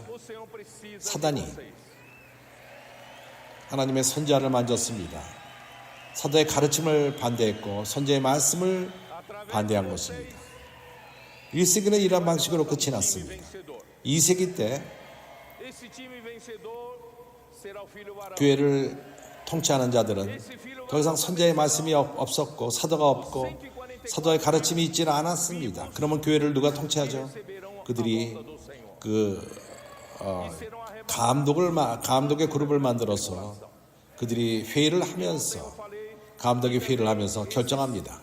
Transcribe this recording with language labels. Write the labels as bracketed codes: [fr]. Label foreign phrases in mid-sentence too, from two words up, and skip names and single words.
[ko] 사단이 하나님의 선지자를 만졌습니다. 사도의 가르침을 반대했고 선지자의 말씀을 반대한 것입니다. 1세기는 이러한 방식으로 끝이 났습니다. 2세기 때 [pt] vencedor será o filho varão. [ko] 교회를 통치하는 자들은 더 이상 선자의 말씀이 없었고 사도가 없고 사도의 가르침이 있지는 않았습니다. 그러면 교회를 누가 통치하죠? 그들이 감독의 그룹을 만들어서 그들이 회의를 하면서 감독의 회의를 하면서 결정합니다.